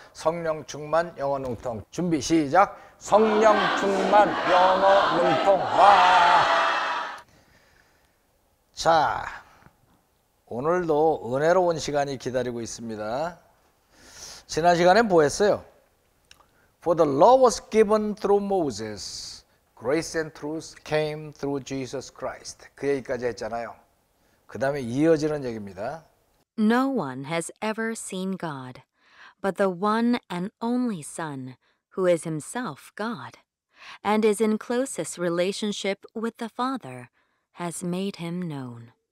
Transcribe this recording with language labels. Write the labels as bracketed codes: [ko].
[ko] 성령 충만 영어 능통. 준비 시작. 성령 충만 영어 능통. 와! 자, 오늘도 은혜로운 시간이 기다리고 있습니다. 지난 시간에 뭐 했어요? [en] For the law was given through Moses, grace and truth came through Jesus Christ. [ko] 그 얘기까지 했잖아요. 그 다음에 이어지는 얘기입니다. [en] No one has ever seen God, but the one and only Son, who is himself God, and is in closest relationship with the Father, has made him known.